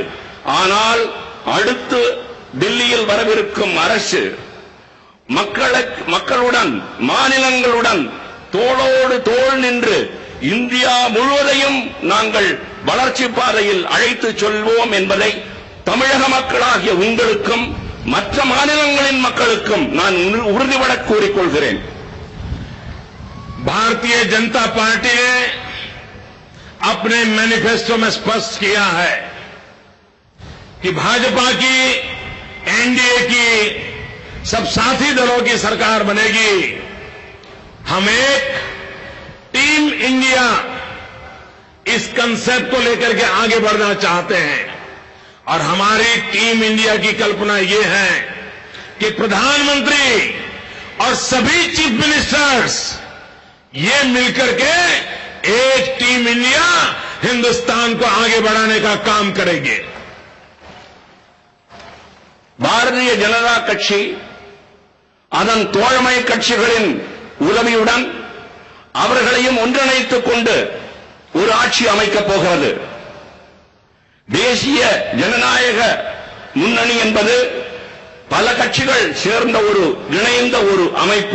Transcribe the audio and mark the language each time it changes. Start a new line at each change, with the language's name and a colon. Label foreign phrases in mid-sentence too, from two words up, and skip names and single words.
Tamil: ஆனால் அடுத்து தில்லியில் வரவிருக்கும் அரசு மக்களுடன் மாநிலங்களுடன் தோளோடு தோள் நின்று இந்தியா முழுவதையும் நாங்கள் வளர்ச்சி பாதையில் அழைத்துச் செல்வோம் என்பதை தமிழக மக்களாகிய உங்களுக்கும் மற்ற மாநிலங்களின் மக்களுக்கும் நான் உறுதிபட கூறிக்கொள்கிறேன்.
Hindi: भारतीय जनता पार्टी ने अपने मैनिफेस्टो में स्पष्ट किया है कि भाजपा की, एनडीए की, सब साथी दलों की सरकार बनेगी. हम एक टीम इंडिया इस कंसेप्ट को लेकर के आगे बढ़ना चाहते हैं. और हमारी टीम इंडिया की कल्पना ये है कि प्रधानमंत्री और सभी
English: chief ministers
Hindi: ये मिलकर के एक टीम इंडिया हिंदुस्तान को आगे बढ़ाने का काम करेंगे।
Tamil: பாரதிய ஜனதா கட்சி அதன் தோழமை கட்சிகளின் உதவியுடன் அவர்களையும் ஒன்றிணைத்துக் கொண்டு ஒரு ஆட்சி அமைக்கப் போகிறது. தேசிய ஜனநாயக முன்னணி என்பது பல கட்சிகள் சேர்ந்த ஒரு இணைந்த ஒரு அமைப்பு.